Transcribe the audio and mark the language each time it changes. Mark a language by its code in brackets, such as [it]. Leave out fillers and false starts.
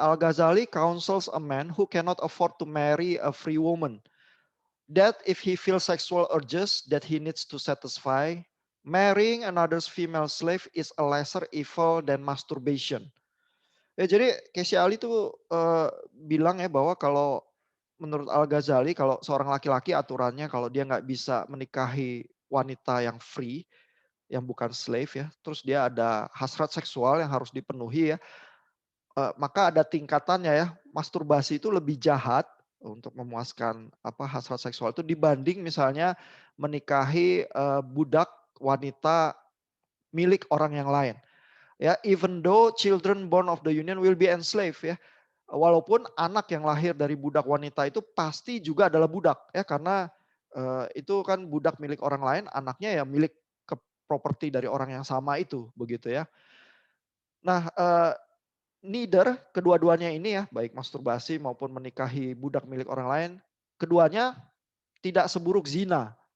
[en] Al-Ghazali counsels a man who cannot afford to marry a free woman that if he feels sexual urges that he needs to satisfy, marrying another's female slave is a lesser evil than masturbation. [id] Ya jadi Kesya Ali tuh bilang ya bahwa kalau menurut Al-Ghazali kalau seorang laki-laki aturannya kalau dia nggak bisa menikahi wanita yang free, yang bukan slave ya, terus dia ada hasrat seksual yang harus dipenuhi ya, maka ada tingkatannya ya, masturbasi itu lebih jahat untuk memuaskan apa hasrat seksual itu dibanding misalnya menikahi budak wanita milik orang yang lain. [en] Ya, even though children born of the union will be enslaved ya. [id] Walaupun anak yang lahir dari budak wanita itu pasti juga adalah budak ya karena itu kan budak milik orang lain, anaknya ya milik ke properti dari orang yang sama itu begitu ya. Nah, neither kedua-duanya ini ya, baik masturbasi maupun menikahi budak milik orang lain, keduanya tidak seburuk zina.